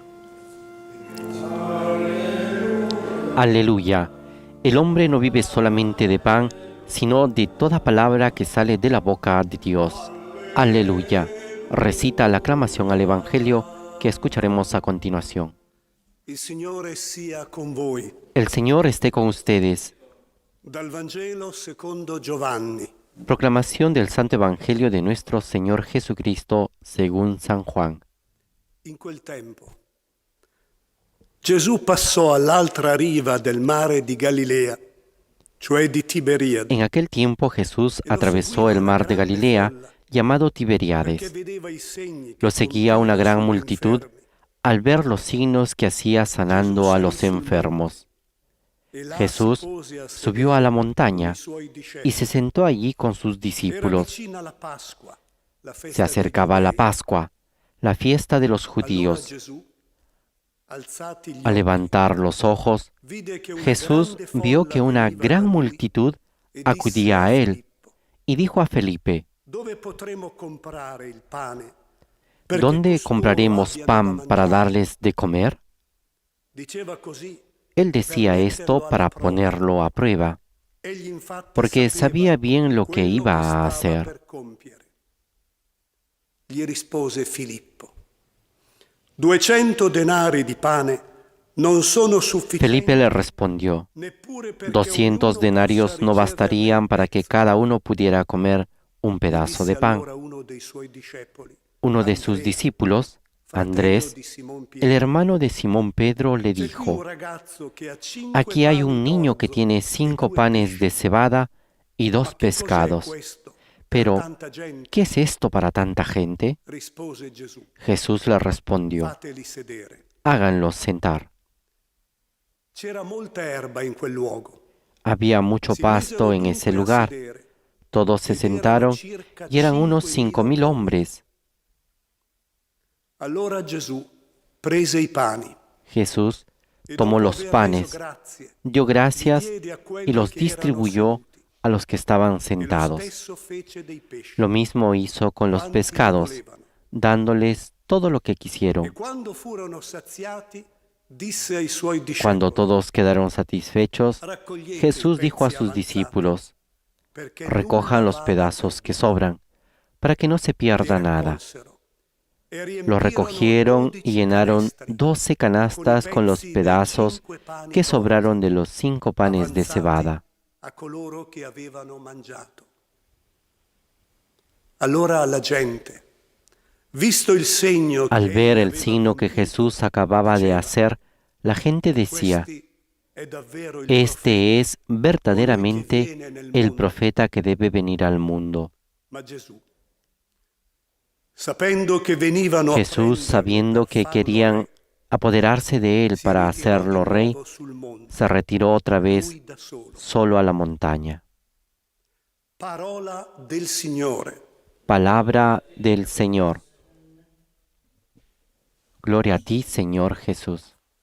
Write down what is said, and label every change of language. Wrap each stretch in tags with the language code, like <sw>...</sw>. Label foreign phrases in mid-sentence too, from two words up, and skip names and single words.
<es>Aleluya. El hombre no vive solamente de pan, sino de toda palabra que sale de la boca de Dios. Aleluya. Recita la aclamación al Evangelio que escucharemos a continuación.</es> <it>Il Signore sia con voi.</it> <es>El Señor esté con ustedes.</es> <it>Dal Vangelo secondo Giovanni.</it> <es>Proclamación del Santo Evangelio de nuestro Señor Jesucristo según San Juan.</es> <it>In quel tempo Gesù passò all'altra riva del mare di Galilea, cioè di Tiberiade.</it> <es>En aquel tiempo Jesús atravesó el mar de Galilea, llamado Tiberíades.</es> <it>Perché vedeva i segni che</it> <es>Lo seguía una gran</es> <it>conducevano</it> <es>multitud</es> <it>infermi.</it> <es>al ver los signos que hacía sanando a los enfermos.</es> <it>E là</it> <es>Jesús</es> <it>si pose a</it> <es>subió</es> <it>sedere</it> <es>a la</es> <it>con</it> <es>montaña</es> <it>i suoi discepoli.</it> <es>y se sentó allí con sus</es> <it>Era</it> <es>discípulos.</es> <it>vicina la Pasqua, la festa</it> <es>Se acercaba</es> <it>dei</it> <es>la</es> <it>Giudei.</it> <es>Pascua, la fiesta de los</es> <it>Allora</it> <es>judíos.</es> <it>Gesù, alzati gli</it> <es>Al</es> <it>occhi,</it> <es>levantar los ojos,</es> <it>vide che una</it> <es>Jesús</es> <it>grande</it> <es>vio</es> <it>folla</it> <es>que una</es> <it>veniva</it> <es>gran</es> <it>da lui</it> <es>multitud</es> <it>e disse</it> <es>acudía a él</es> <it>Filippo,</it> <es>y dijo a Felipe:</es> <it>dove potremo comprare il pane? Perché</it> <es>¿dónde</es> <it>costoro</it> <es>compraremos</es> <it>abbiano</it> <es>pan</es> <it>da</it> <es>para</es> <it>mangiare?</it> <es>darles de comer?</es> <it>Diceva così.</it> <es>Él decía esto para ponerlo a prueba,</es> <it>Egli infatti</it> <es>porque</es> <it>sapeva</it> <es>sabía bien lo que</es> <it>quello</it> <es>iba a</es> <it>stava</it> <es>hacer.</es> <it>per compiere. Gli rispose Filippo: 200 denari di pane non sono sufficienti.</it> <es>Felipe le respondió:</es> <it>neppure perché</it> <es>200</es> <it>ognuno</it> <es>denarios</es> <it>possa</it> <es>no</es> <it>riceverne</it> <es>bastarían para que cada uno pudiera comer un un pedazo</es> <it>disse</it> <es>de pan.</es> <it>allora uno dei suoi discepoli,</it> <es>Uno de sus</es> <it>Andrea,</it> <es>discípulos,</es> <it>fratello</it> <es>Andrés,</es> <it>di Simon</it> <es>el</es> <it>Pietro,</it> <es>hermano de Simón Pedro, le</es> <it>c'è qui un</it> <es>dijo:</es> <it>ragazzo che ha 5</it> <es>aquí hay</es> <it>pani</it> <es>un niño que</es> <it>d'orzo</it> <es>tiene</es> <it>e</it> <es>5</es> <it>2</it> <es>panes</es> <it>pesci.</it> <es>de cebada y</es> <it>Ma</it> <es>2</es> <it>che cos'è</it> <es>pescados.</es> <it>questo per</it> <es>Pero,</es> <it>tanta gente?</it> <es>¿qué es esto para tanta gente?</es> <it>Rispose Gesù:</it> <es>Jesús le respondió:</es> <it>fateli sedere.</it> <es>háganlos sentar.</es> <it>C'era molta erba in quel luogo.</it> <es>Había mucho</es> <it>Si</it> <es>pasto</es> <it>misero</it> <es>en ese</es> <it>dunque a</it> <es>lugar.</es> <it>sedere,</it> <es>Todos se</es> <it>ed erano</it> <es>sentaron</es> <it>circa</it> <es>y eran unos</es> <it>5.000</it> <es>5.000 hombres.</es> <it>Allora Gesù prese i pani</it> <es>Jesús</es> <it>e</it> <es>tomó</es> <it>dopo</it> <es>los</es> <it>aver reso</it> <es>panes,</es> <it>grazie,</it> <es>dio gracias</es> <it>li diede a quelli</it> <es>y los</es> <it>che erano</it> <es>distribuyó</es> <it>seduti.</it> <es>a los que estaban</es> <it>E lo</it> <es>sentados.</es> <it>stesso fece dei pesci.</it> <es>Lo mismo hizo con los</es> <it>quanti ne</it> <es>pescados,</es> <it>volevano.</it> <es>dándoles todo lo que</es> <it>E</it> <es>quisieron.</es> <it>quando furono saziati, disse ai suoi</it> <es>Cuando</es> <it>discepoli:</it> <es>todos quedaron satisfechos,</es> <it>raccogliete</it> <es>Jesús</es> <it>i</it> <es>dijo a</es> <it>pezzi</it> <es>sus</es> <it>avanzati,</it> <es>discípulos:</es> <it>perché</it> <es>recojan</es> <it>nulla</it> <es>los</es> <it>vada</it> <es>pedazos que</es> <it>perduto.</it> <es>sobran, para que no se</es> <it>Li</it> <es>pierda nada.</es> <it>raccolsero e</it> <es>Lo</es> <it>riempirono</it> <es>recogieron</es> <it>12</it> <es>y llenaron</es> <it>canestri</it> <es>12 canastas con los</es> <it>pezzi dei</it> <es>pedazos</es> <it>5 pani</it> <es>que</es> <it>d'orzo</it> <es>sobraron de los 5 panes de</es> <it>avanzati</it> <es>cebada.</es> <it>a coloro che avevano mangiato. Allora la gente, visto il segno che</it> <es>Al ver</es> <it>egli</it> <es>el</es> <it>aveva</it> <es>signo que</es> <it>compiuto,</it> <es>Jesús acababa de</es> <it>diceva:</it> <es>hacer, la gente decía:</es> <it>"Questi è davvero il</it> <es>este es</es> <it>colui che</it> <es>verdaderamente</es> <it>viene nel</it> <es>el</es> <it>mondo".</it> <es>profeta que debe venir al mundo.</es> <it>Ma Gesù sapendo che venivano a</it> <es>Jesús,</es> <it>prenderlo</it> <es>sabiendo</es> <it>per</it> <es>que</es> <it>farlo</it> <es>querían</es> <it>re,</it> <es>apoderarse de él</es> <it>si</it> <es>para</es> <it>ritirò</it> <es>hacerlo</es> <it>di</it> <es>rey,</es> <it>nuovo sul monte,</it> <es>se retiró otra vez</es> <it>lui da solo.</it> <es>solo a la montaña.</es> <it>Parola del Signore.</it> <es>Palabra del Señor. Gloria a ti, Señor Jesús.</es>